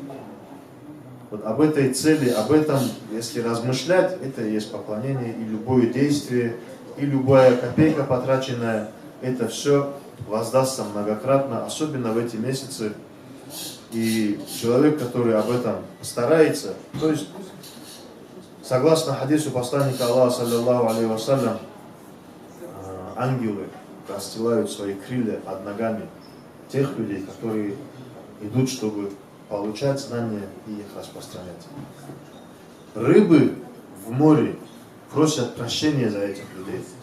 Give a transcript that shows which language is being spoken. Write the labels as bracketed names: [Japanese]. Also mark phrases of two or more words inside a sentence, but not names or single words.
[Russian] Вот об этой цели, об этом, если размышлять, это и есть поклонение, и любое действие, и любая копейка потраченная, это все воздастся многократно, особенно в эти месяцы. И человек, который об этом старается, то есть, согласно хадису посланника Аллаха, [Arabic] صلى الله عليه وسلم, [Russian] ангелы расстилают свои крылья под ногами тех людей, которые идут, чтобы получать знания и их распространять. Рыбы в море просят прощения за этих людей.